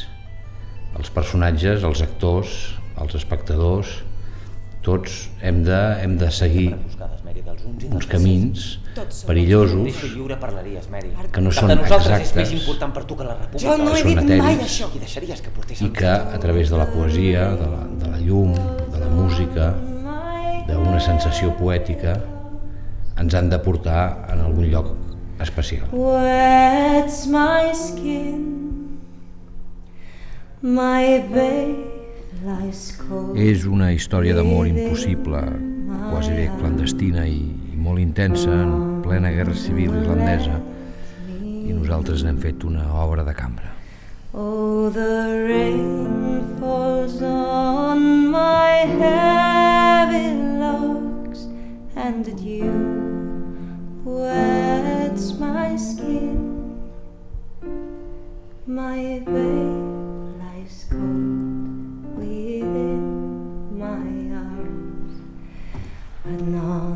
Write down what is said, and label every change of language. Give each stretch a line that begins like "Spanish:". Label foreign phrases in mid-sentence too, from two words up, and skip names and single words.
Catalan: Els personatges, els actors, els espectadors, tots hem de seguir uns camins perillosos que no són exactes, Jo no he dit mai això. i que a través de la poesia, de la llum, de la música, d'una sensació poètica, ens han de portar en algun lloc especial.
English: Wets my skin, my babe lies cold.
Catalan: És una història d'amor impossible, quasi bé clandestina i molt intensa en plena guerra civil irlandesa, i nosaltres n'hem fet una obra de cambra.
English: Oh, the rain falls on my heavy locks, and the dew wets my skin. My babe lies cold within my arms, but not